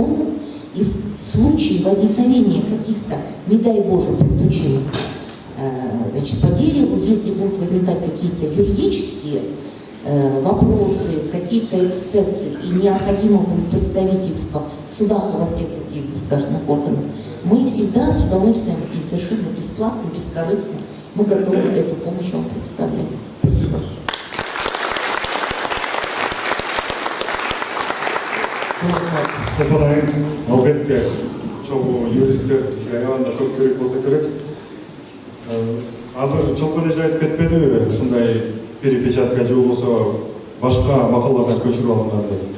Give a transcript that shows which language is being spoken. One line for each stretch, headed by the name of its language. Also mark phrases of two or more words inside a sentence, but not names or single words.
Russian: фондом, и в случае возникновения каких-то, не дай Боже, постучим по дереву, если будут возникать какие-то юридические вопросы, какие-то эксцессы, и необходимо будет представительство в судах и во всех других государственных органах, мы всегда с удовольствием и совершенно бесплатно, бескорыстно мы готовы эту помощь вам представлять. Спасибо.
Kyrgyz: Сапарайым, албетте, чогуу юристтер бизге аябында көп керек болсо керек. Азыр чоң эле айтып кетпедиби, ушундай перепечатка же болбосо башка макалалардан көчүрүп алынган деп.